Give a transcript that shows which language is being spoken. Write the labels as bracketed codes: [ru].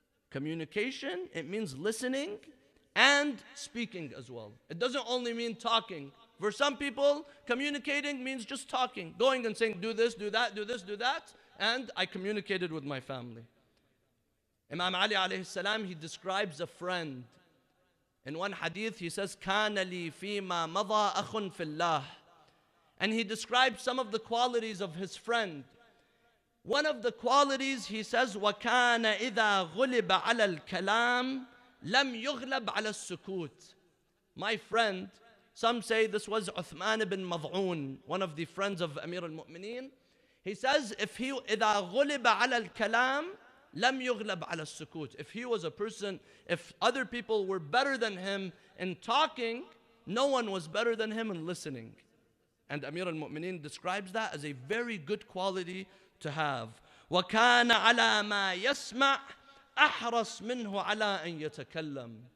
[en] Communication, it means listening and speaking as well. It doesn't only mean talking. For some people, communicating means just talking, going and saying, do this, do that, do this, do that, and I communicated with my family. Imam Ali alayhi salam, he describes a friend. In one hadith, he says, [ar] كَانَ لِي فِي مَا مَضَى أَخٌ فِي اللَّهِ. [en] And he describes some of the qualities of his friend. One of the qualities, he says, [ar] وَكَانَ إِذَا غُلِبَ عَلَى الْكَلَامِ لَمْ يُغْلَبْ عَلَى السُّكُوتِ. [en] My friend, some say this was Uthman ibn Mad'un, one of the friends of Amir al-Mu'mineen. He says, [ar] إِذَا غُلِبَ عَلَى الْكَلَامِ لَمْ يُغْلَبْ عَلَى السُّكُوتِ. [en] If he was a person, if other people were better than him in talking, no one was better than him in listening. And Amir al-Mu'mineen describes that as a very good quality to have. [ar] وَكَانَ عَلَى مَا يَسْمَعْ أَحْرَصْ مِنْهُ عَلَى أَنْ يَتَكَلَّمْ.